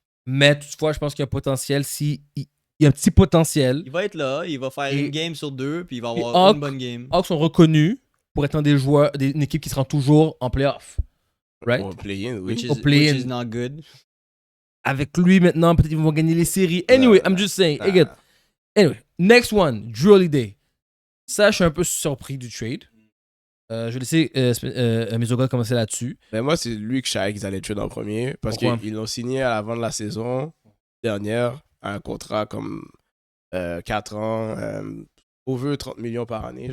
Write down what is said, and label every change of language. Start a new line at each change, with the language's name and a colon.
French: Mais toutefois, je pense qu'il y a un potentiel. Il y a un petit potentiel. Il va être là, il va faire une game sur 2, puis il va avoir une bonne game. Hawks sont reconnus pour être des joueurs, une équipe qui se rend toujours en playoff.
English: Right?
French: Au play-in, oui.
English: Which is not good.
French: Avec lui maintenant, peut-être qu'ils vont gagner les séries.
English: Anyway, I'm just saying. Again. Anyway, next one, Drew Holiday.
French: Ça, je suis un peu surpris du trade. Je vais laisser mes gars commencer là-dessus. Mais moi, c'est lui que je savais qu'ils allaient trade en premier. Parce qu'ils l'ont signé à l'avant de la saison dernière. Un contrat comme 4 ans, over 30 millions par année.